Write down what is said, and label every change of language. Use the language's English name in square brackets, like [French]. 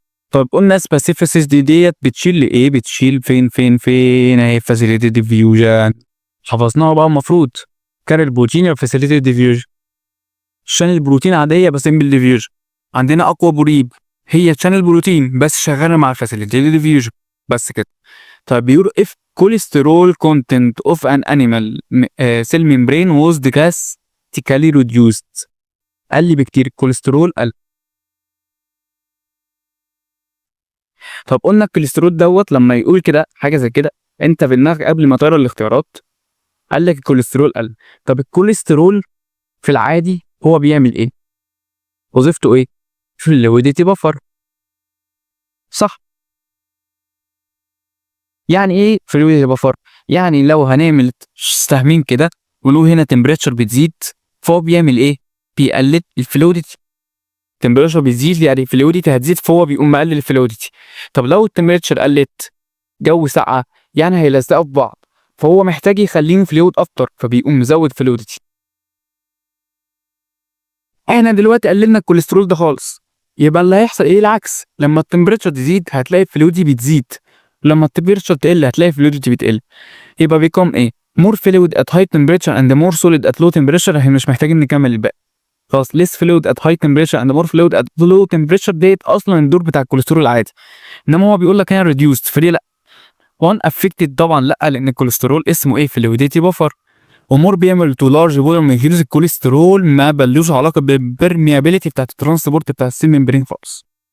[Arabic] طب قلنا specificity ديت بتشيل ايه؟ بتشيل فين اهي [English] facilitated diffusion، [Arabic] حفظناها بقى المفروض. [English] carrier protein or facilitated diffusion، [Arabic] شانل بروتين عادية بس بالديفيوجن. عندنا أقوى بوريب هي شانل بروتين بس شغالة مع الفاسيليتيد ديفيوجن بس كده. طيب بيقول [English] if cholesterol content of an animal cell membrane was drastically reduced، [Arabic] قل بكتير الكوليسترول قل. طب قلنا الكوليسترول دوت لما يقول كده حاجة زي كده انت في دماغك قبل ما تقرا الاختيارات قال لك الكوليسترول قل. طب الكوليسترول في العادي هو بيعمل ايه؟ وظيفته ايه؟ فلويديتي بفر صح. يعني ايه فلويديتي بفر؟ يعني لو هنعمل سهمين كده ولو هنا تمبريتشر بتزيد فهو بيعمل ايه؟ بيقلل الفلويديتي. التمبريتشر بتزيد يعني الفلويديتي هتزيد فهو بيقوم مقلل الفلويديتي. طب لو التمبريتشر قلت جو ساقعه يعني هيلزقوا في بعض فهو محتاج يخليهم فلويد اكتر فبيقوم مزود فلويديتي. احنا دلوقتي قللنا الكوليسترول ده خالص، يبقى اللي هيحصل ايه؟ العكس، لما التمبريتشر تزيد هتلاقي الفلويدتي بتزيد، لما التمبريتشر تقل هتلاقي الفلويدتي بتقل. يبقى بيكون ايه؟ [English] more fluid at high temperature and more solid at low temperature. [Arabic] احنا مش محتاجين نكمل الباقي خلاص. [English] less fluid at high temperature and more fluid at low temperature [Arabic] ديت اصلا الدور بتاع الكوليسترول العادي، انما هو بيقول لك هنا reduced فليه لا؟ وان افكتد طبعا لا، لان الكوليسترول اسمه ايه؟ فلويدتي بفر. ومور بيعمل تو لارج بولر من هيلز الكوليسترول ما بلوش علاقه بالبرميابيليتي بتاعت الترانسبورت بتاع السيل ممبرين خالص.